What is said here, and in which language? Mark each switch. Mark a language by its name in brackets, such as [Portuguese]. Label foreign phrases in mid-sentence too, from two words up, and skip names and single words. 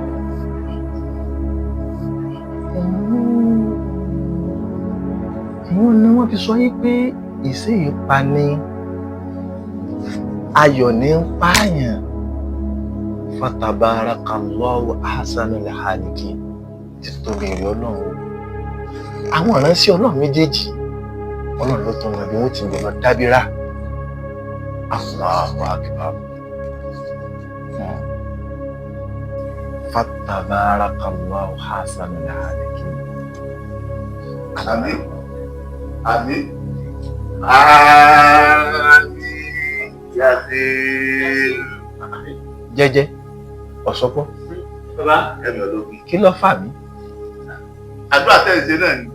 [Yoruba] Wọ́n ní wọ́n fi sọ yí pé ìṣe ìpani ayọ̀ ní ń pààyàn. [Arabic] فتبارك الله أحسن الخالقين. [Yoruba] Títóbi èrè Ọlọ́run. Àwọn ìránṣẹ́ Ọlọ́run méjèèjì, Ọlọ́run ló tún wọn bí wọ́n ti gbọ́dọ̀ dábírà. [Arabic] الله أكبر. فتبارك الله أحسن الخالقين. [Yoruba] Àmín. Àmín. Àmín. Yàtí. Jẹ́jẹ́ ọ̀sọ́pọ̀. Bàbá ẹ̀mí ológun. Kí ló fà mí? Àdúrà tẹ̀sí náà ni.